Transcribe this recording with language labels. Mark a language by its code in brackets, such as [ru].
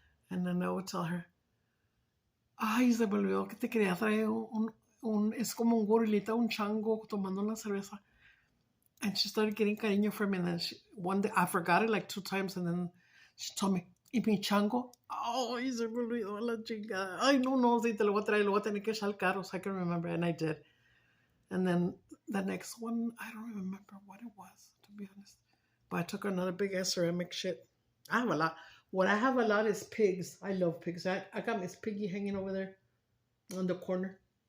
[en] And then I would tell her, [es] ay, se me olvidó que te quería traer es como un gorilita, un chango tomando una cerveza. [en] And she started getting cariño for me. And then one day, I forgot it like 2 times. And then she told me, [es] ¿y mi chango? Ay, se me olvidó la chingada. Ay, no, si te lo voy a traer, lo voy a tener que echar al carro [en] so I can remember. And I did. And then the next one, I don't remember what it was, to be honest. But I took another big ass ceramic shit. I have a lot. What I have a lot is pigs. I love pigs. I got Miss Piggy hanging over there on the corner.